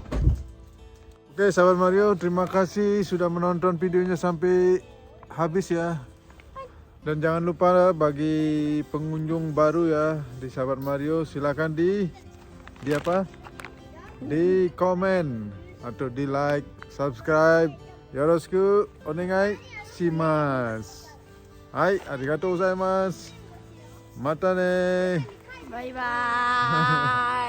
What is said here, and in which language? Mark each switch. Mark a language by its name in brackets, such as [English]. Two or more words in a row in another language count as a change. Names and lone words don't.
[Indonesian] Oke sahabat Mario, terima kasih sudah menonton videonya sampai habis ya. Dan jangan lupa bagi pengunjung baru ya di sahabat Mario, silakan di komen atau di like, subscribe. [Japanese] よろしくお願いします. はい、ありがとうございます. またね. バイバーイ